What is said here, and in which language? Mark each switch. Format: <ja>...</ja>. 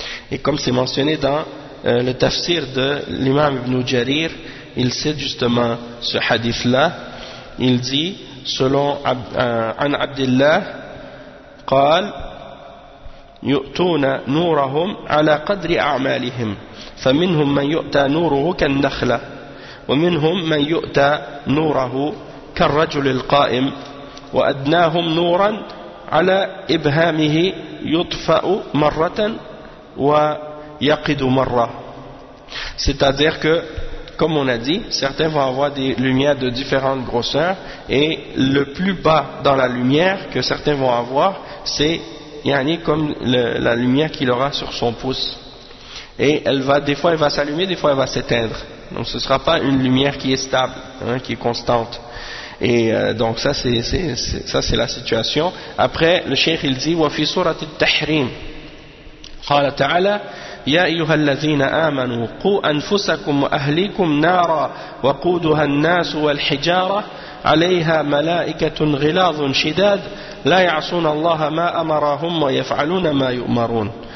<fr>Et comme c'est mentionné dans le tafsir de l'imam Ibn Jarir, il cite justement ce hadith-là. Il dit, selon An Abdillah,</fr> <ar>قال يؤتون نورهم على قدر أعمالهم فمنهم من يؤتى نوره كالنخلة ومنهم من يؤتى نوره كالرجل القائم وأدناهم نورا على إبهامه يطفأ مرة ويقد مرة.</ar> <fr>C'est-à-dire que, comme on a dit, certains vont avoir des lumières de différentes grosseurs, et le plus bas dans la lumière que certains vont avoir, c'est comme la lumière qu'il aura sur son pouce. Et elle va, des fois elle va s'allumer, des fois elle va s'éteindre. Donc ce ne sera pas une lumière qui est stable, hein, qui est constante. Et donc ça c'est la situation. Après, le cheikh il dit,</fr> <ar>وَفِي سُورَةِ التَّحْرِيمِ قَالَ تَعَلَى يا أيها الذين آمنوا قوا أنفسكم وأهليكم نارا وقودها الناس والحجارة عليها ملائكة غلاظ شداد لا يعصون الله ما أمرهم ويفعلون ما يؤمرون</ar>